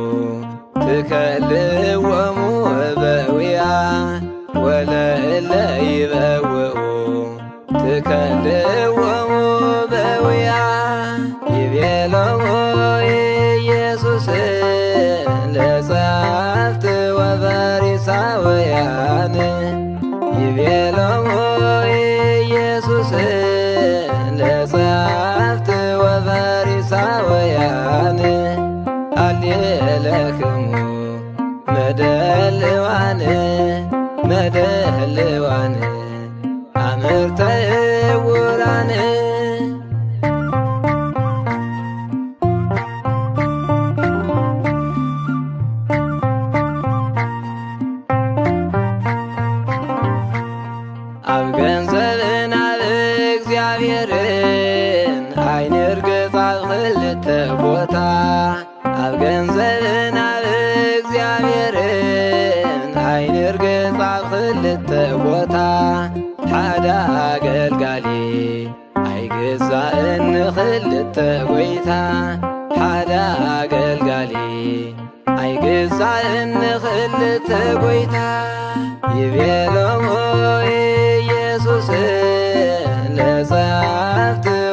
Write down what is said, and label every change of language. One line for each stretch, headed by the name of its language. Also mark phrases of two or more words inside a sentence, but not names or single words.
Geez: ትከልዎሙ እበዊያ ወለእለ ይበውዑ ትከልዎሙ እበዊያ ይቤሎሙ ኢየሱስ ለጸሐፍት ወፈሪሳውያን ይቤሎሙ ኢየሱስ ለጸሐፍት ወፈሪሳውያን ሃሌለክሙ መደልዋን መደልዋን አምርተ ዕውራን
Tigrinya: አብ ገንዘብን አብ እግዚአብሔርን አይን እርግጥ አብ ክልተ ቦታ አብ ገንዘብን አብ እግዚአብሔርን አይን እርግጥ አብ ክልተ ቦታ ሓደ አገልጋሊ አይግዛእን ክልተ ጎይታ ሓደ አገልጋሊ አይግዛእን ክልተ ጎይታ
Geez: ይቤሎሙ ኢየሱስ ለጸሐፍት